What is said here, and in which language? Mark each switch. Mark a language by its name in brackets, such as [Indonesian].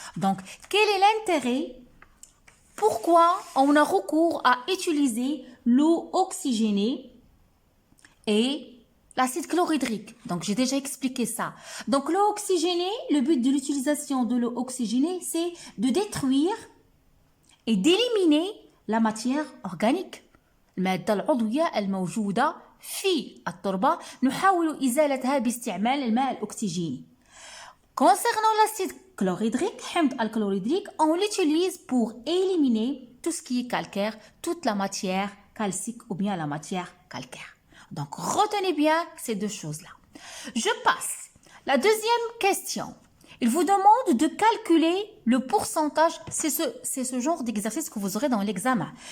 [French] Donc, quel est l'intérêt? Pourquoi on a recours à utiliser l'eau oxygénée et l'acide chlorhydrique? Donc, j'ai déjà expliqué ça. Donc, l'eau oxygénée, le but de l'utilisation de l'eau oxygénée, c'est de détruire et d'éliminer la matière organique. [Arabic] المادة العضوية الموجودة في التربة نحاول إزالتها باستعمال الماء الأكسجيني. [French] Concernant l'acide chlorhydrique, [Arabic] حمض الكلوريدريك, [French] on l'utilise pour éliminer tout ce qui est calcaire, toute la matière calcique ou bien la matière calcaire. Donc, retenez bien ces 2 choses-là. Je passe. La deuxième question. Il vous demande de calculer le pourcentage, c'est ce genre d'exercice que vous aurez dans l'examen.